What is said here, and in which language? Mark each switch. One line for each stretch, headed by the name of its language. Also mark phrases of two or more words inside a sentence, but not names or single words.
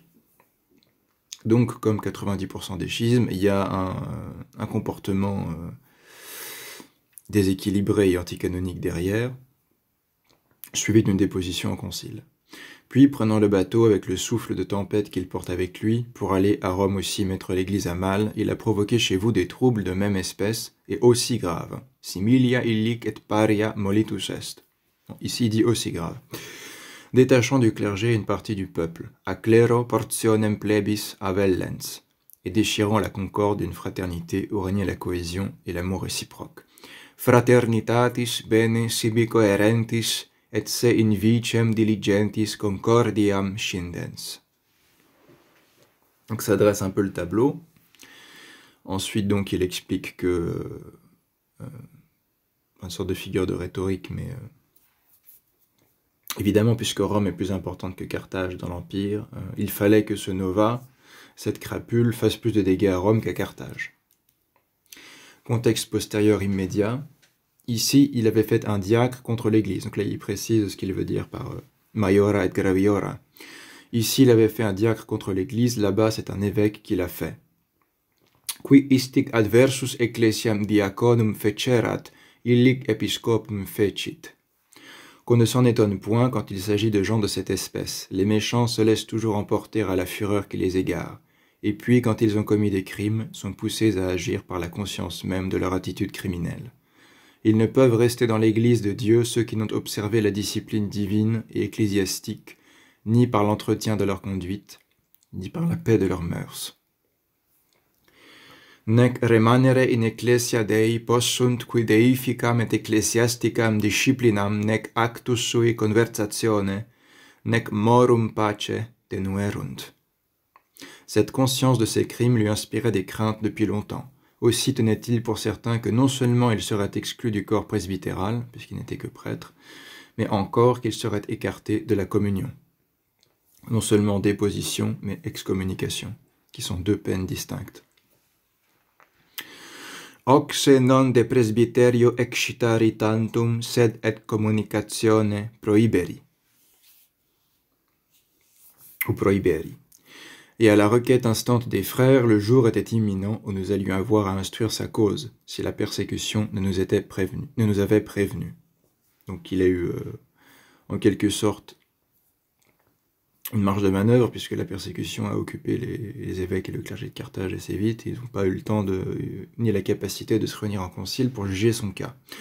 French: Donc, comme 90% des schismes, il y a un comportement déséquilibré et anticanonique derrière, suivi d'une déposition au concile. Puis, prenant le bateau avec le souffle de tempête qu'il porte avec lui, pour aller à Rome aussi mettre l'Église à mal, il a provoqué chez vous des troubles de même espèce et aussi graves.
Latin: Similia illic et paria molitus est.
French: Ici, il dit aussi grave. Détachant du clergé une partie du peuple,
Latin: a clero portionem plebis avellens,
French: et déchirant la concorde d'une fraternité où régnait la cohésion et l'amour réciproque.
Latin: Fraternitatis bene sibi coerentis et se in vicem diligentis concordiam scindens.
French: Donc ça dresse un peu le tableau. Ensuite, donc, il explique que une sorte de figure de rhétorique, mais évidemment, puisque Rome est plus importante que Carthage dans l'Empire, il fallait que ce Nova, cette crapule, fasse plus de dégâts à Rome qu'à Carthage. Contexte postérieur immédiat. Ici, il avait fait un diacre contre l'Église. Donc là, il précise ce qu'il veut dire par
Latin: maiora et graviora.
French: Ici, il avait fait un diacre contre l'Église. Là-bas, c'est un évêque qui l'a fait.
Latin: Qui istic adversus ecclesiam diaconum fecerat, illic episcopum fecit.
French: Qu'on ne s'en étonne point quand il s'agit de gens de cette espèce. Les méchants se laissent toujours emporter à la fureur qui les égare. Et puis, quand ils ont commis des crimes, sont poussés à agir par la conscience même de leur attitude criminelle. Ils ne peuvent rester dans l'Église de Dieu ceux qui n'ont observé la discipline divine et ecclésiastique, ni par l'entretien de leur conduite, ni par la paix de leurs mœurs.
Latin: Nec remanere in ecclesia Dei possunt qui deificam et ecclesiasticam disciplinam nec actus sui conversatione, nec morum pace tenuerunt.
French: Cette conscience de ses crimes lui inspirait des craintes depuis longtemps. Aussi tenait-il pour certain que non seulement il serait exclu du corps presbytéral, puisqu'il n'était que prêtre, mais encore qu'il serait écarté de la communion. Non seulement déposition, mais excommunication. qui sont deux peines distinctes.
Latin: Hoc se non de presbyterio excitari tantum, sed et communicatione prohiberi.
French: Ou prohiberi. Et à la requête instante des frères, le jour était imminent où nous allions avoir à instruire sa cause, si la persécution ne nous avait prévenus. Donc il a eu, en quelque sorte, une marge de manœuvre, puisque la persécution a occupé les évêques et le clergé de Carthage assez vite, et ils n'ont pas eu le temps ni la capacité de se réunir en concile pour juger son cas.